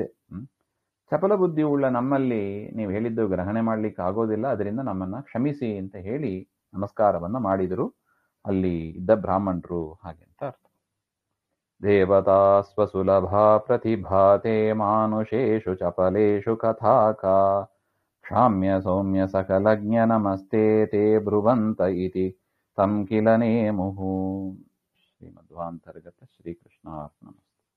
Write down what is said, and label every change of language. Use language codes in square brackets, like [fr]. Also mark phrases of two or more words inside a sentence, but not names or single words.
[kn] ಚಪಲ ಬುದ್ಧಿ ಉಳ್ಳ ನಮ್ಮಲ್ಲಿ ನೀವು ಹೇಳಿದ್ದು ಗ್ರಹಣೆ ಮಾಡ್ಲಿಕ್ಕೆ ಆಗೋದಿಲ್ಲ, ಅದರಿಂದ ನಮ್ಮನ್ನ ಕ್ಷಮಿಸಿ ಅಂತ ಹೇಳಿ ನಮಸ್ಕಾರವನ್ನ ಮಾಡಿದರು ಅಲ್ಲಿ ಇದ್ದ ಬ್ರಾಹ್ಮಣರು ಹಾಗೆ ಅಂತ ಅರ್ಥ. [sa] ದೇವತಾ ಸ್ವಸುಲಭಾ ಪ್ರತಿಭಾತೆ ಮಾನುಷೇಷು ಚಪಲೇಷು ಕಥಾಕಾ ಕ್ಷಾಮ್ಯ ಸೌಮ್ಯ ಸಕಲಜ್ಞ ನಮಸ್ತೆ ತೇ ಬ್ರುವಂತ ಇತಿ ತಂ ಕಿಲ ನೇಮುಃ. ಶ್ರೀಮಧ್ವಾಂತರ್ಗತ ಶ್ರೀಕೃಷ್ಣಾರ್ಪಣಮಸ್ತು.